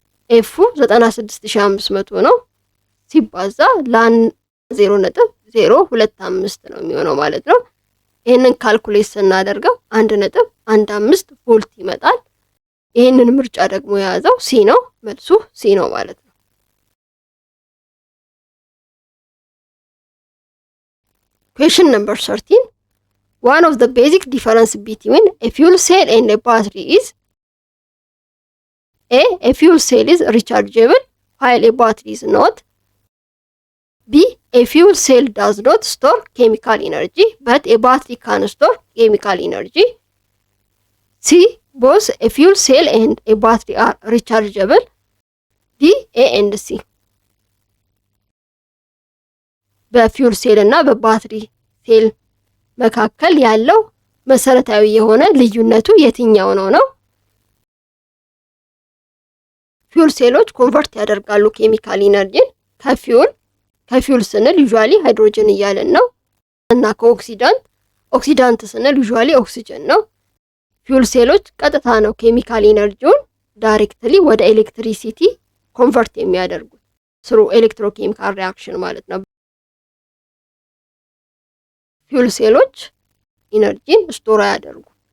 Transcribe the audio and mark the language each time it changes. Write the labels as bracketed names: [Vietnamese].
[Amharic] ኤፉ 96500 ነው። ሲባዛ ላን 0.025 ነው የሚሆነው ማለት ነው። ይሄንን ካልኩሌት ስናደርገው 1.15 ቮልት ይመጣል። ይሄንን ምርጫ ደግሞ የያዘው ሲ ነው። መልሱ ሲ ነው ማለት ነው። [English] Question number 13. One of the basic difference between a fuel cell and a battery is A fuel cell is rechargeable while a battery is not. B. A fuel cell does not store chemical energy but a battery can store chemical energy. C. Both a fuel cell and a battery are rechargeable. D. A and C. [Amharic] በፊውል ሴል እና በባትሪ ሴል መካከል ያለው መሰረታዊ የሆነ ልዩነቱ የትኛው ነው? ፊውል ሴሎች ኮንቨርት ያደርጋሉ ኬሚካል ኢነርጂን ከፊውል ስንል ዩዥዋሊ ሃይድሮጅን እያለን ነው እና ኦክሲዳንት ስንል ዩዥዋሊ ኦክሲጅን ነው። ፊውል ሴሎች ቀጥታ ነው ኬሚካል ኢነርጂውን ዳይሬክትሊ ወደ ኤሌክትሪሲቲ ኮንቨርት የሚያደርጉት ስሩ ኤሌክትሮኬሚካል ሪአክሽን ማለት ነው። ፊውል ሴሎች ኢነርጂን ስቶር ያደርጉ።